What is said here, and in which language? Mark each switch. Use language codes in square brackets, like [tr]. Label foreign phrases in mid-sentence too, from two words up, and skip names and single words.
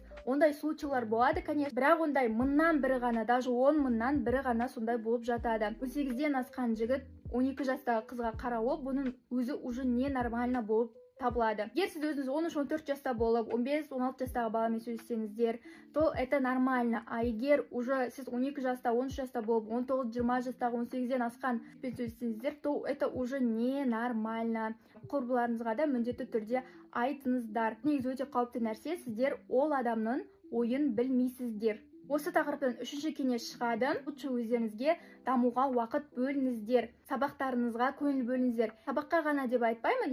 [kk] Ондай случайлар болады, конечно, бірақ ондай мыңнан бірі ғана, даже 10 мыңнан бірі ғана сондай болып жатады. 18-ден асқан жігіт 12 жастағы қызға қарауы, бұның өзі [ru] уже не нормально [kk] болып табылады. Егер сіз өзіңіз 13-14 жаста болып, 15-16 жастағы баламен сөйлессеңіздер, [ru] то это нормально. [kk] А егер уже сіз 12 жаста, 13 жаста болып, 19-20 жастағы, 18-ден асқан сөйлессеңіздер, [ru] то это уже не нормально. [kk] Құрбыларыңызға да міндетті түрде айтыңыздар. Негізі өте қауіпті нәрсе, сіздер ол адамның ойын білмейсіздер. Осы тақырыптан үшінші кеңес шығады. Лучше өздеріңізге дамуға уақыт бөліңіздер. Сабақтарыңызға көңіл бөліңіздер. Сабаққа ғана деп айтпаймын.